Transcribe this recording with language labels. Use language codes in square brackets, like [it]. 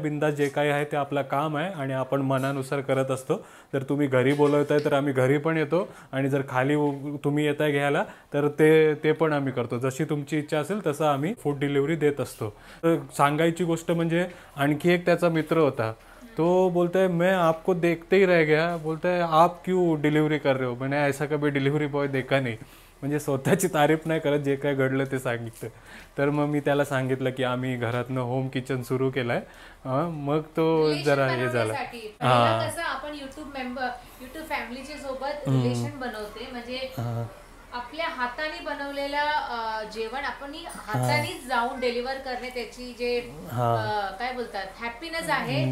[mr] बिंदास जे काही आहे ते आपलं काम आहे आणि आपण मनानुसार करत असतो. जर तुम्ही घरी बोलवताय तर आम्ही घरी पण येतो आणि जर खाली तुम्ही येताय घ्यायला तर ते पण आम्ही करतो. जशी तुमची इच्छा असेल तसं आम्ही फूड डिलिव्हरी देत असतो. तर सांगायची गोष्ट म्हणजे आणखी एक त्याचा मित्र होता. [hi] तो बोलता है मैं आपको देखते ही रह गया. बोलता है आप क्यों डिलिव्हरी कर रहे हो. मैंने ऐसा कभी डिलिव्हरी बॉय देखा नहीं. [mr] म्हणजे स्वतःची तारीफ नाही करत. जे काय घडलं ते सांगितलं. तर मग मी त्याला सांगितलं की आम्ही घरातनं होम किचन सुरू केलंय. मग तो जरा हे झाला. कसं आपण युट्यूब फॅमिलीच्या सोबत रिलेशन बनवते म्हणजे आपल्या हाताने बनवलेलं जेवण आपण हातानेच जाऊन डिलिव्हर करणे त्याची जे काय बोलतात हॅपीनेस आहे ते